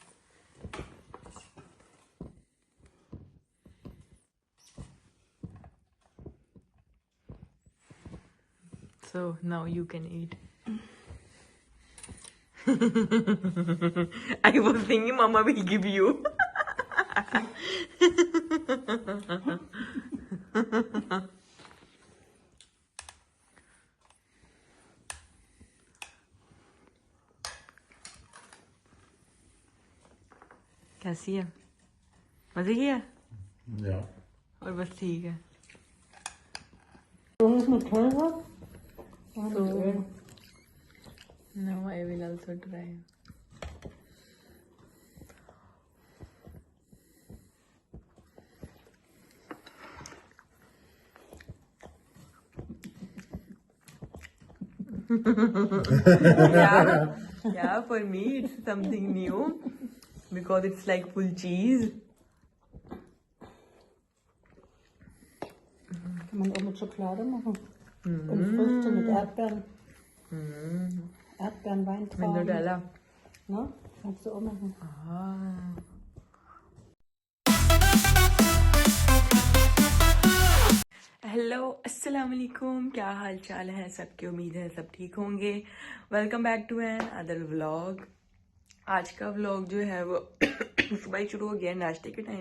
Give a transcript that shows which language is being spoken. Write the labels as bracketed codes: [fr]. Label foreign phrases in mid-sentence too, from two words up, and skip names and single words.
[en] So now you can eat. I was thinking Mama will give you. [hi] कैसी है? मजे की है? [de] Ja. [hi] और बस ठीक है. [de] So ist mit teurer. [en] So now I will also try. Yeah, for me it's something new because it's like full cheese. [de] Kann man auch mit Schokolade machen. Und Früchte mit Erdbeeren. Erdbeeren, Mit Weintrauben. Nutella. Ne? Kannst du auch machen. [hi] हेलो [ar] السلام عليكم, [hi] क्या हाल चाल है सबकी? उम्मीद है सब ठीक होंगे. [en] welcome back to another vlog. [hi] आज का व्लॉग जो है वो सुबह ही शुरू हो गया नाश्ते के टाइम.